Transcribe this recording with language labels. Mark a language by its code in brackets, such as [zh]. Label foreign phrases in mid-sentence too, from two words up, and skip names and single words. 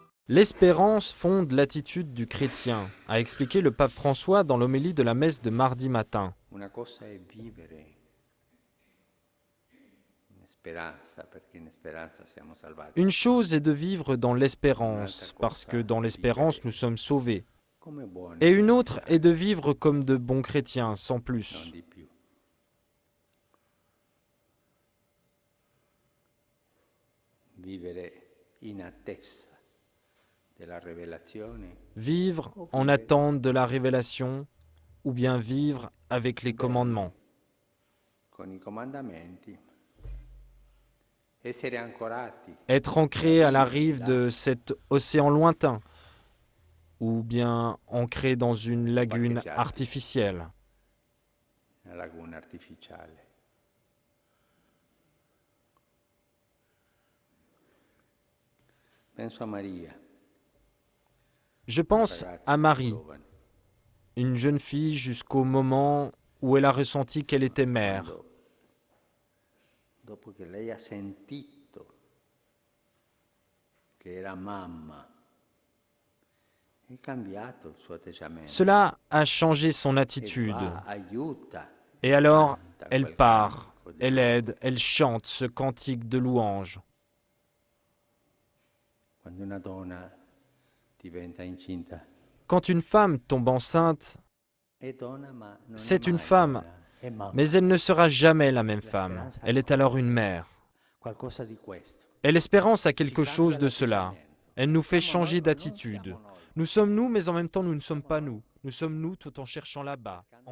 [fr] L'espérance fonde l'attitude du chrétien, a expliqué le pape François dans l'homélie de la messe de mardi matin. [it] Una cosa è vivere in speranza, perché in speranza siamo salvati. [fr] Une chose est de vivre dans [it] Un'altra [fr] l'espérance, parce que [it] cosa [fr] dans [it] è vivere [fr] l'espérance nous sommes sauvés. [it] come buoni [fr] Et une autre est [it] cristiani, [fr] de vivre comme de bons chrétiens, sans [it] non [fr] plus. [it] di più. Vivere in attesa della rivelazione [fr] Vivre [it] o [fr] en [it] vivere [fr] attente de la révélation, ou bien vivre avec les commandements. [it] bene con i comandamenti, essere ancorati [fr] Être [it] nella [fr] ancré à la [it] riva di [fr] rive là, de cet océan lointain, ou bien ancré dans une lagune [it] barcheggiati [fr] artificielle. [it] nella laguna artificiale. Penso a Maria, [fr] Je [it] una [fr] pense à [it] ragazza [fr] Marie, [it] giovane, [fr] une jeune fille jusqu'au moment où elle a ressenti qu'elle était mère. [it] quando dopo che lei ha sentito che era mamma, è cambiato il suo atteggiamento [fr] Cela a changé son [it] e [fr] attitude. [it] va, aiuta [fr] Et [it] e [fr] alors, [it] canta [fr] elle [it] quel [fr] part, [it] cantico di [fr] elle [it] lode. [fr] aide, elle chante ce cantique de louange. [it] Quando una donna diventa incinta, [fr] Quand une femme tombe enceinte, [it] è donna ma non è [fr] c'est une [it] mai [fr] femme, [it] donna, è [fr] mais [it] mamma. [fr] elle ne sera jamais la même [it] La [fr] femme. [it] speranza [fr] Elle [it] ha [fr] est alors une mère. [it] qualcosa di questo. [fr] Et l'espérance a [it] Ci [fr] quelque chose [it] cambia [fr] de cela. [it] l'atteggiamento. [fr] Elle nous fait [it] Siamo noi [fr] changer [it] ma non [fr] d'attitude. [it] siamo noi. [fr] Nous sommes nous, mais en même temps nous ne sommes [it] Siamo [fr] pas [it] noi [fr] nous. Nous sommes nous tout en cherchant là-bas, [it] cercando là.